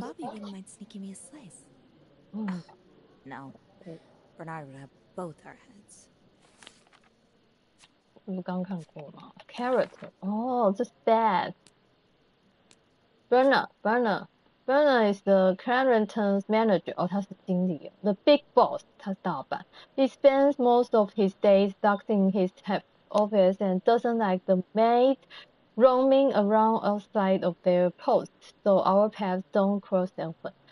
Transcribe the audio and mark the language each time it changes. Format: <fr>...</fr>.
<en>Bobby wouldn't mind sneaking me a slice. No, Bernard would have both our heads.</en> <zh>我们刚看过吗 ？Carrot， 这是 bad.</zh> <en>Bernard is the Clarington's manager.</en> <zh>他是经理</zh> <en>The big boss.</en> <zh>他是大老板</zh> <en>He spends most of his days locked in his office and doesn't like the maids roaming around outside of their posts, so our paths don't cross often.</en>